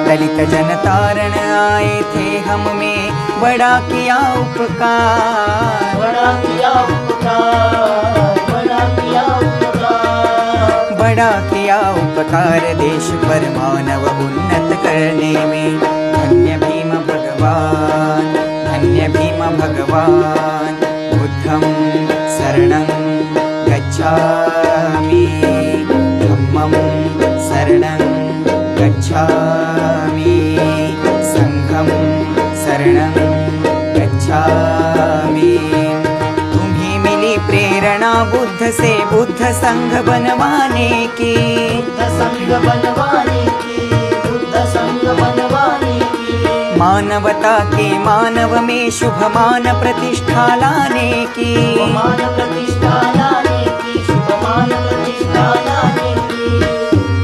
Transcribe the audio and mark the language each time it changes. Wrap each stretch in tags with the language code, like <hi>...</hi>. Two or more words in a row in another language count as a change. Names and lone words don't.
<hi>दलित जनतारण आए थे, हम में बड़ा किया उपकार, बड़ा किया उपकार, बड़ा किया उपकार, बड़ा किया उपकार देश पर मानव उन्नत करने में. धन्य भीम भगवान, धन्य भीम भगवान.</hi> <pi>बुद्धं शरणं गच्छामि, धम्मं शरणं गच्छामि, संघं शरणं गच्छामि.</pi> <hi>तुम्हें मिली प्रेरणा बुद्ध से बुद्ध संघ बनवाने की, बुद्ध संघ बनवाने की, बुद्ध संघ बनवाने की. मानवता के मानव में शुभ मान प्रतिष्ठा लाने की, मान प्रतिष्ठा लाने की, शुभ मान प्रतिष्ठा लाने की.</hi>